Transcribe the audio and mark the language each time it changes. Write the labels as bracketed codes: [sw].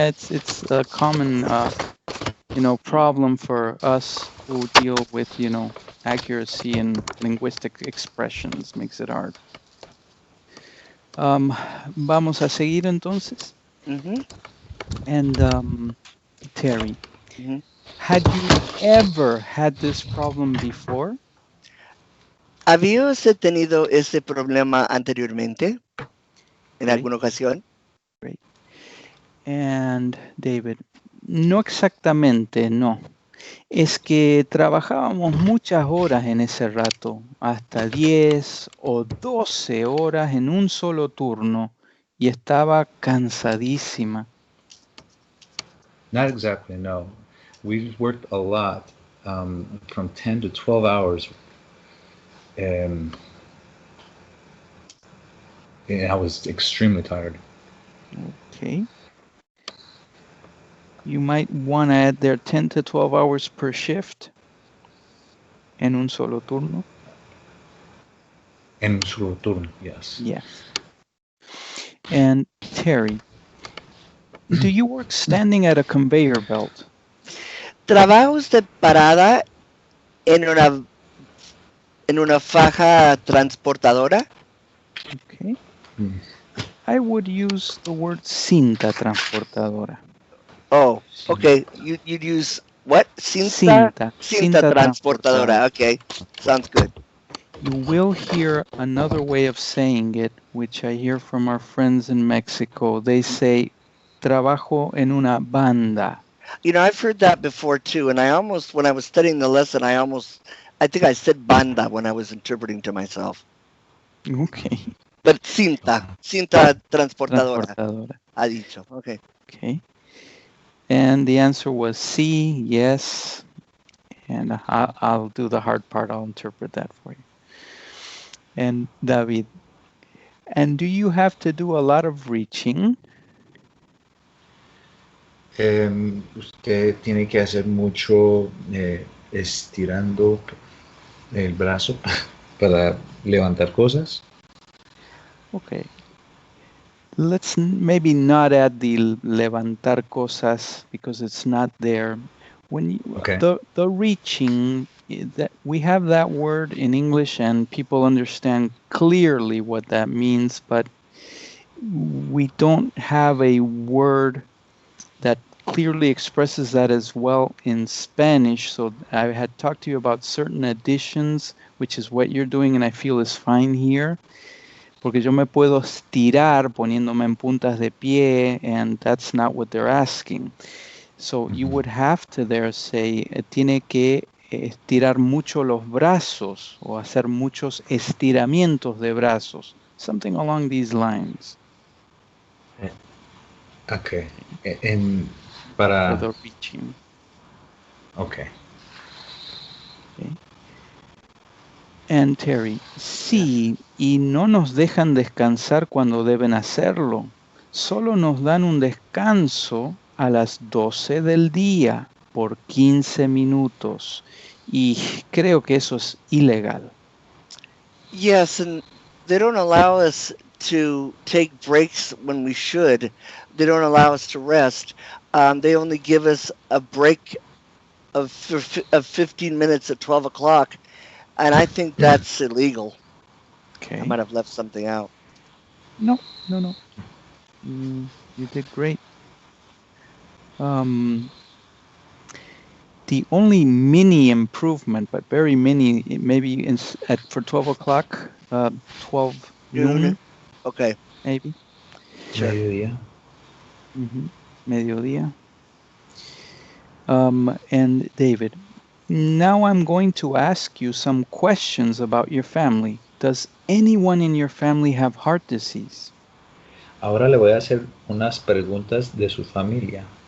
[en] it's a common, problem for us who deal with, accuracy and linguistic expressions, makes it hard. [es] Vamos a seguir entonces. Mhm. [en] And Terry, Mhm. had you ever had this problem before? [es] ¿Había usted tenido ese problema anteriormente en [en] Great, [es] alguna ocasión? [en] great. And [es] David, no exactamente, no. Es que trabajábamos muchas horas en ese rato, hasta 10 o 12 horas en un solo turno, y estaba cansadísima. [en] Not exactly, no. We've worked a lot, from 10 to 12 hours. And I was extremely tired. Okay. You might want to add there 10 to 12 hours per shift [es] en un solo turno. En un solo turno, yes. [en] Yes. And Terry, do you work standing at a conveyor belt? [es] ¿Trabaja usted parada en una faja transportadora? [en] Okay. Mm. I would use the word [es] cinta transportadora. [en] Oh, okay. You'd use what? [es] Cinta [en] Transportadora. Okay, sounds good. You will hear another way of saying it, which I hear from our friends in Mexico. They say, [es] trabajo en una banda. [en] I've heard that before too, and when I was studying the lesson, I think I said banda when I was interpreting to myself. Okay. [es] But cinta transportadora, Transportadora. ha dicho. Okay. [en] Okay. And the answer was C, yes. And I'll do the hard part. I'll interpret that for you. And David, and do you have to do a lot of reaching? [es] Usted tiene que hacer mucho estirando el brazo para levantar cosas. [en] Okay. Let's maybe not add the [es] levantar cosas [en] because it's not there. When you, Okay. the reaching, that we have that word in English and people understand clearly what that means, but we don't have a word that clearly expresses that as well in Spanish. So I had talked to you about certain additions, which is what you're doing, and I feel is fine here. [es] Porque yo me puedo estirar poniéndome en puntas de pie, [en] and that's not what they're asking. So you would have to there say, [es] tiene que estirar mucho los brazos o hacer muchos estiramientos de brazos. [en] Something along these lines. [es] Okay. Para... [en] For the reaching. Okay. Okay. [es] And Terry, sí, y no nos dejan descansar cuando deben hacerlo. Solo nos dan un descanso a las 12 del día por 15 minutos. Y creo que eso es ilegal. [en] Yes, and they don't allow us to take breaks when we should. They don't allow us to rest. They only give us a break of 15 minutes at 12 o'clock, and I think that's illegal. Okay. I might have left something out. No. You did great. The only mini improvement, but very mini, maybe for 12 o'clock, 12 noon. Okay. Maybe. Sure. [es] Mediodía. Mediodía. [en] And David, now I'm going to ask you some questions about your family. Does anyone in your family have heart disease? [es] Ahora le voy a hacer unas preguntas de su familia.